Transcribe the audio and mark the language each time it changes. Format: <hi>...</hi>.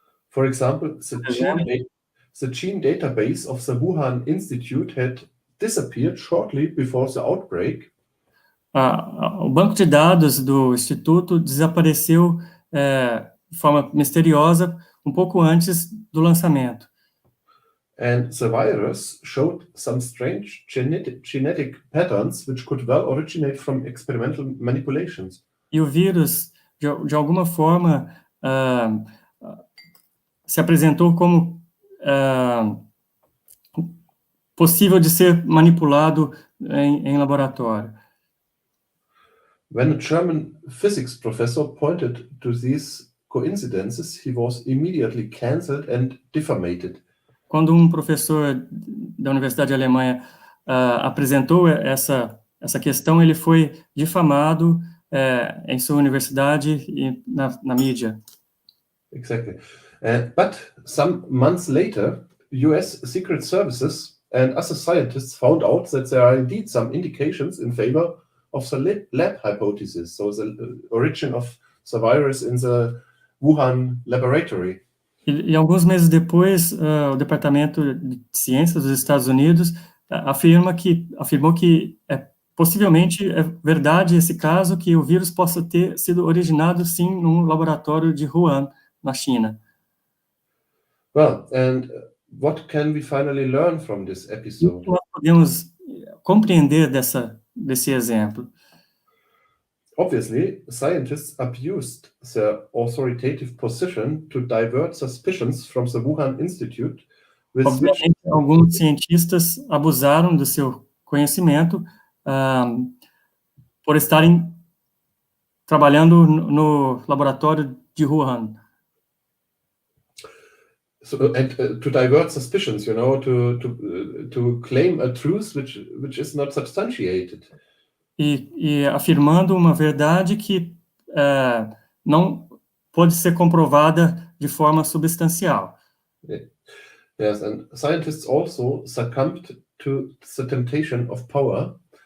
<en>For example, the gene database of the Wuhan Institute had disappeared shortly before the outbreak.</en> <pt>O banco de dados do Instituto desapareceu de forma misteriosa um pouco antes do lançamento.</pt> <en>And the virus showed some strange genetic patterns which could well originate from experimental manipulations.</en> <pt>E o vírus, de alguma forma, se apresentou como possível de ser manipulado em laboratório.</pt> <en>When a German physics professor pointed to these coincidences, he was immediately cancelled and defamated.</en> <pt>Quando um professor da Universidade Alemã apresentou essa questão, ele foi difamado em sua universidade e na mídia.</pt> <en>Exactly. But some months later, US Secret Services and other scientists found out that there are indeed some indications in favor of the lab hypothesis, so the origin of the virus in the Wuhan laboratory.</en> <pt>E alguns meses depois, o Departamento de Ciência dos Estados Unidos afirmou que é possivelmente é verdade esse caso que o vírus possa ter sido originado, sim, num laboratório de Wuhan, na China.</pt> <en>Well, and what can we finally learn from this</en> <pt>E o</pt> <en>episode?</en> <pt>que nós podemos compreender desse exemplo?</pt> <en>Obviously, scientists abused their authoritative position to divert suspicions from the Wuhan Institute, with which</en> <pt>Obviamente, alguns cientistas abusaram do seu conhecimento por estarem trabalhando no laboratório de Wuhan.</pt> <en>to divert suspicions, to claim a truth which is not substantiated.</en> <pt>E afirmando uma verdade que não pode ser comprovada de forma substancial.</pt> <en>Yes, and scientists also succumbed to the temptation of power.</en>